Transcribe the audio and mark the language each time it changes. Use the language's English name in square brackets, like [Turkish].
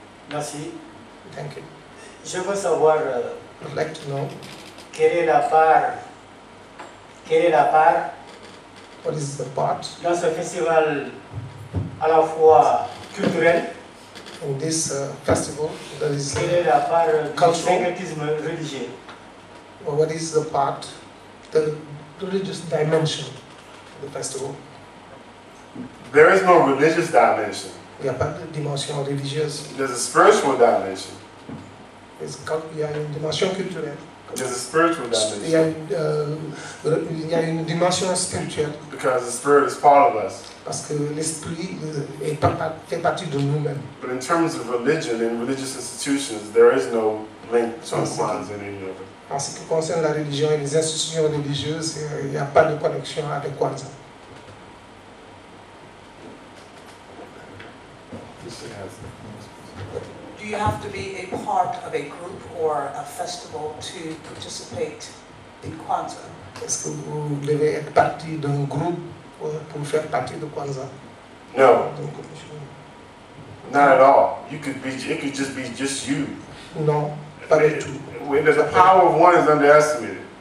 [French] Merci. [English] Thank you. [French] Je veux savoir [English] I'd like to know [French] quelle est la part [English] what is the part [French] dans ce festival à la fois culturel, [English] in this festival that is [French] quelle est la part du [English] cultural. [French] syncrétisme religieux. [English] Or what is the part, the religious dimension of the festival? There is no religious dimension. [French] Il n'y a pas de dimension religieuse. [English] There's a spiritual dimension. [French] Il y a une dimension culturelle. [English] There's a spiritual [French] Il y a [English] dimension. [French] une dimension spirituelle. [English] Because the spirit is part of us. [French] Parce que l'esprit fait partie de nous-mêmes. [English] But in terms of religion and religious institutions, there is no link to Kwanzaa in any of it. [French] En ce qui concerne la religion et les institutions religieuses, il n'y a pas de connexion avec Kwanzaa. [English] Do you have to be a part of a group or a festival to participate in Kwanzaa? [French] Est-ce que vous devez être partie d'un groupe pour faire partie de Kwanzaa? [English] No, not at all. It could just be just you. [French] Non, pas du tout. [English] The power of one is underestimated.